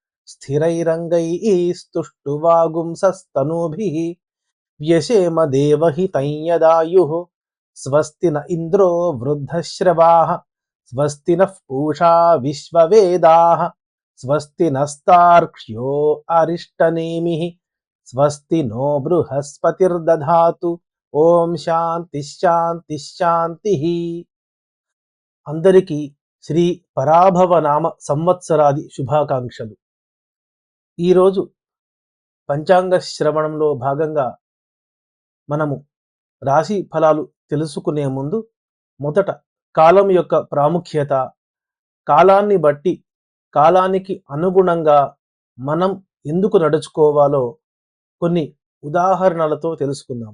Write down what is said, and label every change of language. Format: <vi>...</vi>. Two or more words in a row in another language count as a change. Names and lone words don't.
<sa>स्थिरैरङ्गैस्तुष्टुवागुंसस्तनूभिः व्यशेम देवहितं यदायुः स्वस्ति न इन्द्रो वृद्धश्रवाः स्वस्ति नः पूषा विश्ववेदाः स्वस्ति नस्तार्क्ष्यो अरिष्टनेमिः स्वस्ति नो बृहस्पतिर्दधातु ఓం శాంతి శాంతి శాంతి.</sa> <te>అందరికీ శ్రీ పరాభవ నామ సంవత్సరాది శుభాకాంక్షలు. ఈరోజు పంచాంగ శ్రవణంలో భాగంగా మనము రాశి ఫలాలు తెలుసుకునే ముందు మొదట కాలం యొక్క ప్రాముఖ్యత, కాలాన్ని బట్టి కాలానికి అనుగుణంగా మనం ఎందుకు నడుచుకోవాలో కొన్ని ఉదాహరణలతో తెలుసుకుందాం.</te>